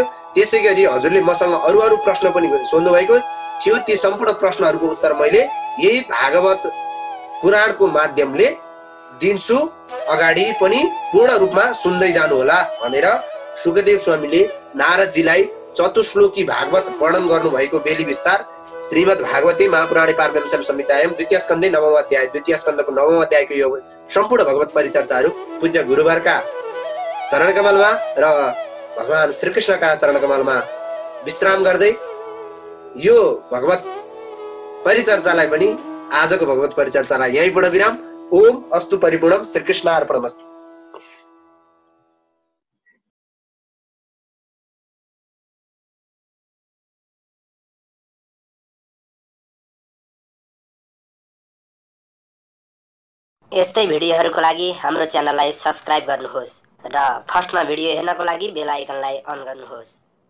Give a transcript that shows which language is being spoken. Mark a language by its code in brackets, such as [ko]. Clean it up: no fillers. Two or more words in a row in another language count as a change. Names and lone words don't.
[ne] त्यसै गरी हजुरले मसँग अरू प्रश्न पनि सोध्नु भएको थियो। ती सम्पूर्ण प्रश्नहरूको उत्तर मैले यही भागवत पुराणको माध्यमले दिन्छु। अगाडि पनि पूर्ण रूपमा सुन्दै जानु होला भनेर सुखदेव स्वामीले नारदजीलाई चतुश्लोकी भागवत वर्णन गर्नुभएको बेली विस्तार [sa] श्रीमद् भागवते महापुराणे पारमहंस संहितायाम द्वितीय स्कन्धे [ne] 9औं अध्याय द्वितीय स्कन्धको 9औं अध्यायको यो सम्पूर्ण भगवत परिचर्चाहरू पूज्य गुरुवरका चरणकमलमा र भगवान श्रीकृष्णका चरणकमलमा विश्राम गर्दै यो भगवत परिचर्चालाई पनि आजको भगवत परिचर्चालाई यही पूर्ण विराम। [sa] ओम अस्तु परिपूर्णम। श्रीकृष्णार्पणमस्तु। [ne] यस्तै भिडियोहरूको लागि हाम्रो च्यानललाई सब्स्क्राइब गर्नुहोस् र फर्स्टमा भिडियो हेर्नको लागि बेल आइकनलाई अन गर्नुहोस्।